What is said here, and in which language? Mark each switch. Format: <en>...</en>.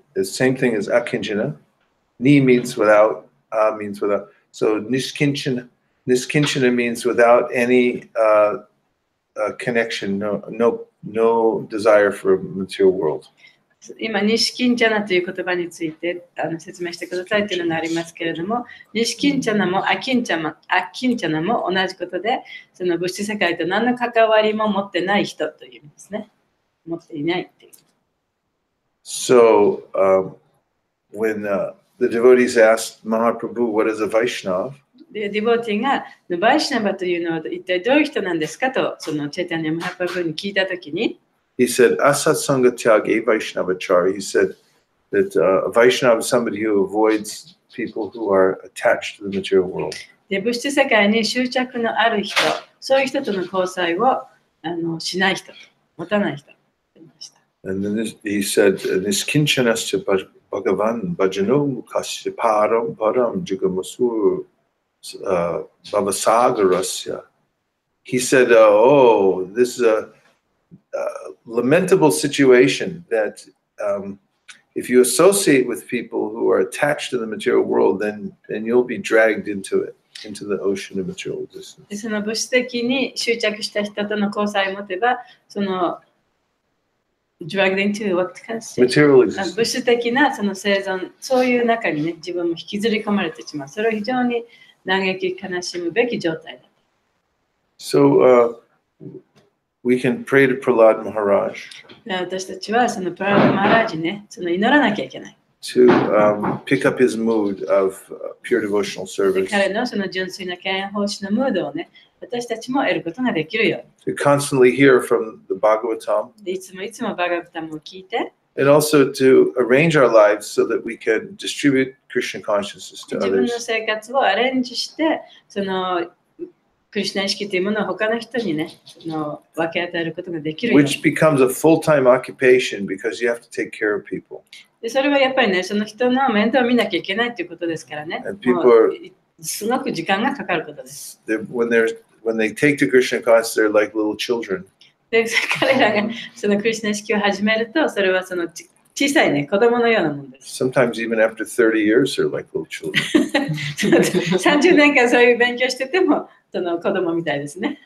<en>The same thing as akinchana. Ni means without, means without. So nishkinchana means without any connection, no desire for a material world.</en> <ja>今、ニシキンチャナという言葉について説明してくださいというのがありますけれども、ニシキンチャナもアキンチャナも同じことで、その物質世界と何の関わりも持ってない人という意味ですね。持っていないっていう。</ja> <en>So when the devotees asked Mahaprabhu, what is a Vaishnava?</en> <ja>で、ディボティが、バイシナバというのは一体どういう人なんですかと、そのチェタニア・マハプラブに聞いたときに、</ja> <en>He said,</en> <bn>Asat Sangha Tyage Vaishnavachari.</bn> <en>He said that a Vaishnava is somebody who avoids people who are attached to the material world.</en> <ja>で、物質世界に執着のある人、そういう人との交際をしない人、持たない人と言いました。</ja> <en>And then he said,</en> <sa>Niskinchanasya Bhagavan Bhajano Mukasya Param Param Jugamasur Bhavasagarasya.</sa> <en>He said, this is a lamentable situation that if you associate with people who are attached to the material world, then you'll be dragged into it, into the ocean of material existence.</en> <ja>その物質的に執着した人との交際を持てば、その</ja> <en>dragged into what kind of material existence.</en> <ja>物質的なその生存、そういう中にね、自分も引きずり込まれてしまう。それは非常に嘆き悲しむべき状態だ。</ja> <en>So we can pray to Prahlad Maharaj</en> <ja>私たちはそのプラダ・マハラージね、その祈らなきゃいけない。</ja> <en>to pick up his mood of pure devotional service.</en> <ja>彼のその純粋な敬愛奉仕のムードをね、私たちも得ることができるように。</ja> <en>To constantly hear from the Bhagavatam.</en> <ja>でいつもバガバタムを聞いて。</ja> <en>And also to arrange our lives so that we can distribute Krishna consciousness to</en> <ja>自分の</ja> <en>others.</en> <ja>生活をアレンジして、そのクリシュナ意識というものを他の人にね、分け与えることができるように。</ja> <en>Which becomes a full-time occupation because you have to take care of people.</en> <ja>でそれはやっぱりね、その人の面倒を見なきゃいけないということですからね。すごく時間がかかることです。</ja> <en>When they take to Krishna consciousness, they're like little children.</en> <ja>で彼らがそのクリシュナ意識を始めると、それはその小さいね、子供のようなものです。</ja> <en>Sometimes even after 30 years, they're like little children.</en> <ja>30年間そういう勉強してても、その子供みたいですね。</ja>